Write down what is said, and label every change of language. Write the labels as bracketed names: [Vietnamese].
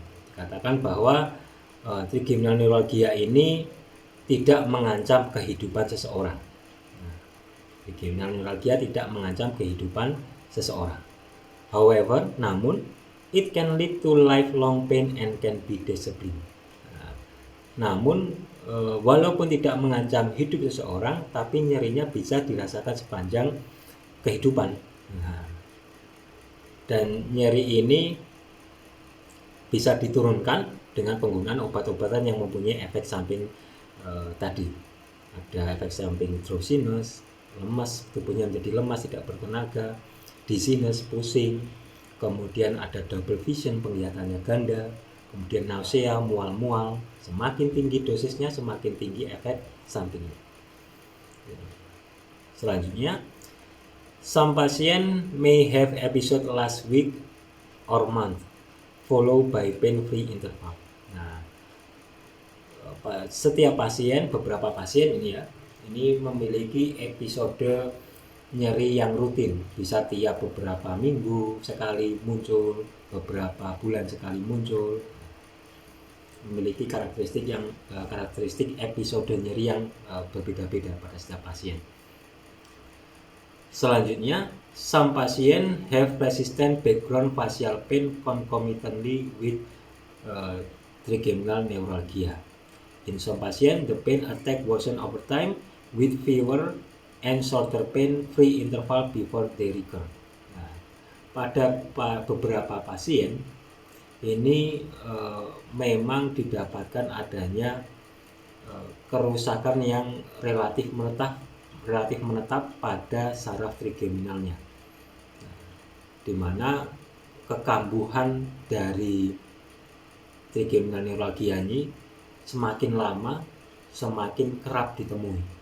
[Indonesian] Dikatakan bahwa trigeminal neuralgia ini tidak mengancam kehidupan seseorang. Trigeminal neuralgia tidak mengancam kehidupan seseorang. [English] However, [Indonesian] namun [English] it can lead to lifelong pain and can be disabling. [Indonesian] Namun walaupun tidak mengancam hidup seseorang, tapi nyerinya bisa dirasakan sepanjang kehidupan. Dan nyeri ini bisa diturunkan dengan penggunaan obat-obatan yang mempunyai efek samping tadi. Ada efek samping drowsiness, lemas, tubuhnya menjadi lemas, tidak bertenaga, dizziness, pusing, kemudian ada double vision, penglihatannya ganda, kemudian nausea, mual-mual. Semakin tinggi dosisnya, semakin tinggi efek sampingnya. Selanjutnya, [English] some patient may have episode last week or month followed by pain-free interval. [Indonesian] Nah, setiap pasien, beberapa pasien ini memiliki episode nyeri yang rutin, bisa tiap beberapa minggu sekali muncul, beberapa bulan sekali muncul, memiliki karakteristik episode nyeri yang berbeda-beda pada setiap pasien. Selanjutnya, [English] some patient have persistent background facial pain concomitantly with trigeminal neuralgia. In some patient, the pain attack worsen over time with fever and shorter pain-free interval before they recur. [Indonesian] Nah, pada beberapa pasien ini memang didapatkan adanya kerusakan yang relatif menetap pada saraf trigeminalnya, di mana kekambuhan dari trigeminal neuralgia ini semakin lama semakin kerap ditemui.